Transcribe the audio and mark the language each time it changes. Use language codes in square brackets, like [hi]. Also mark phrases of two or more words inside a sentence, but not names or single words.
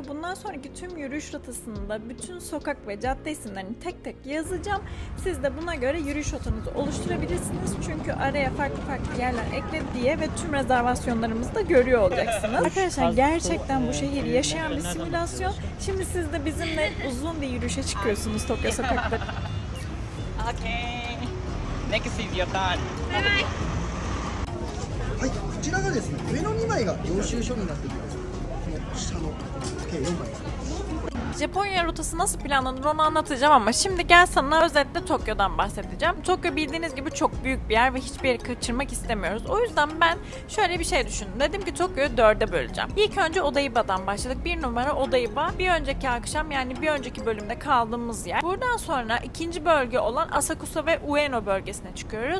[tr] Bundan sonraki tüm yürüyüş rotasında bütün sokak ve cadde isimlerini tek tek yazacağım. Siz de buna göre yürüyüş rotanızı oluşturabilirsiniz. Çünkü araya farklı yerler ekledi diye ve tüm rezervasyonlarımızı da görüyor olacaksınız. Arkadaşlar gerçekten bu şehir yaşayan bir simülasyon. Şimdi siz de bizimle uzun bir yürüyüşe çıkıyorsunuz Tokyo sokakları. [en] Okay. Next is your turn. [ja] はい、こちらがですね、上の2枚が領収書になっています。この下の計4枚ですね。 [tr] Japonya rotası nasıl planlanır onu anlatacağım ama şimdi gel sana özetle Tokyo'dan bahsedeceğim. Tokyo bildiğiniz gibi çok büyük bir yer ve hiçbir yeri kaçırmak istemiyoruz. O yüzden ben şöyle bir şey düşündüm. Dedim ki Tokyo'yu 4'e böleceğim. İlk önce Odaiba'dan başladık. 1 numara Odaiba. Bir önceki akşam, yani bir önceki bölümde kaldığımız yer. Buradan sonra ikinci bölge olan Asakusa ve Ueno bölgesine çıkıyoruz.